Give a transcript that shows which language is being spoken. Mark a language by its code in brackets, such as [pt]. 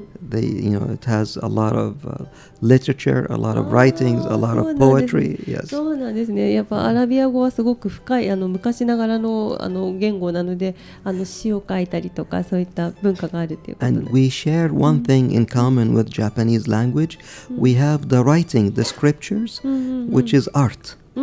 [en] It has a lot of literature, a lot of writings, a lot of poetry. Yes. [ja] そうなんですね。やっぱアラビア語はすごく深い昔ながらの言語なので、詩を書いたりとかそういった文化があるということです。 [en] And we share one thing in common with Japanese language. We have the writing, the scriptures, which is art.